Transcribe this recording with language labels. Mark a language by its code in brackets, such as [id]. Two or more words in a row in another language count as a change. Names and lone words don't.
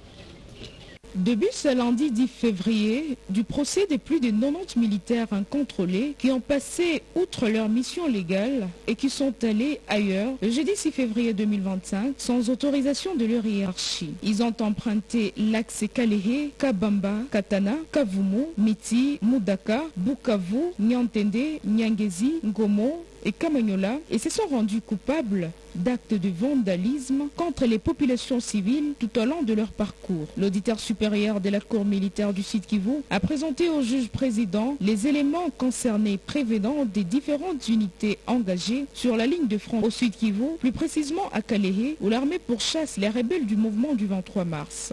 [fr] Début ce lundi 10 février du procès de plus de 90 militaires incontrôlés qui ont passé outre leur mission légale et qui sont allés ailleurs le jeudi 6 février 2025 sans autorisation de leur hiérarchie. Ils ont emprunté l'axe Kalehe, Kabamba, Katana, Kavumu, Miti, Mudaka, Bukavu, Nyantende, Nyangezi, Ngomo et Kamanyola et se sont rendus coupables d'actes de vandalisme contre les populations civiles tout au long de leur parcours. L'auditeur supérieur de la Cour militaire du Sud Kivu a présenté au juge président les éléments concernés prévenant des différentes unités engagées sur la ligne de front au Sud Kivu, plus précisément à Kalehe, où l'armée pourchasse les rebelles du mouvement du 23 mars.